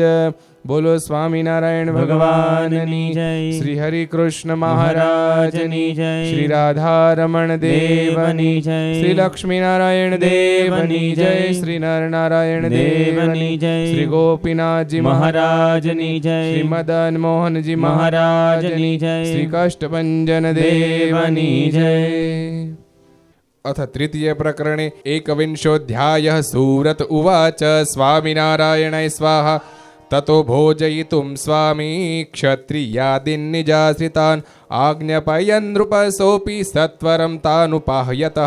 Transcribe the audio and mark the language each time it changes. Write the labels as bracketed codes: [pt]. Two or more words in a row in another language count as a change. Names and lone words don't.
[gu] બોલો સ્વામિનારાયણ ભગવાનની જય, શ્રી હરિ કૃષ્ણ મહારાજની જય, શ્રી રાધારમણ દેવની જય, શ્રી લક્ષ્મીનારાયણ દેવની જય, શ્રી નરનારાયણ દેવની જય, શ્રી ગોપીનાથજી મહારાજની જય, શ્રી મદન મોહનજી મહારાજની જય, શ્રી કષ્ટભંજન દેવની જય। [sa] अथ तृतीय प्रकरणे एकविंशोऽध्यायः। सूरत उवाच स्वामिनारायणाय स्वाहा। ततो भोजयितुं स्वामी क्षत्रियादिन्निजाश्रितान् आज्ञापयन् नृपसोऽपि सत्वरं तानुपाह्यतः।